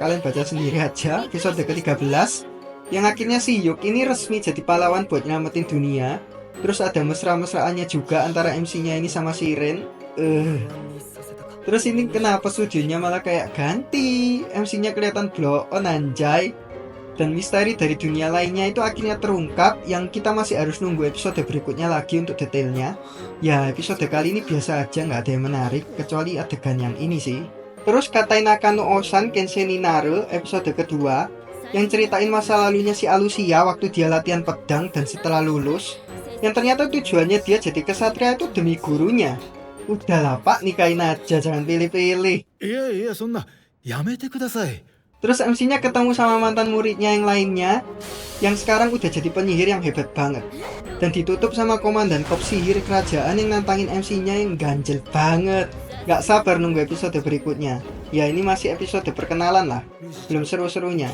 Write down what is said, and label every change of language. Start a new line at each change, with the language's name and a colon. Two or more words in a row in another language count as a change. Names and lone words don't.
Indonesian: Kalian baca sendiri aja episode ke-13. Yang akhirnya si Yuk ini resmi jadi pahlawan buat nyelamatin dunia. Terus ada mesra-mesraannya juga antara MC-nya ini sama si Ren. Terus ini kenapa studionya malah kayak ganti, MC-nya kelihatan blow on anjay. Dan misteri dari dunia lainnya itu akhirnya terungkap, yang kita masih harus nunggu episode berikutnya lagi untuk detailnya. Ya episode kali ini biasa aja, nggak ada yang menarik kecuali adegan yang ini sih. Terus Katai Nakano Osan Kensei Naru episode kedua, yang ceritain masa lalunya si Alucia waktu dia latihan pedang dan setelah lulus, yang ternyata tujuannya dia jadi kesatria itu demi gurunya. Udahlah pak, nikahin aja, jangan pilih-pilih. Iya,
Japanese: そんなやめてください.
Indonesian: Terus MC-nya ketemu sama mantan muridnya yang lainnya, yang sekarang udah jadi penyihir yang hebat banget. Dan ditutup sama komandan kop sihir kerajaan yang nantangin MC-nya yang ganjel banget. Gak sabar nunggu episode berikutnya. Ya ini masih episode perkenalan lah, belum seru-serunya.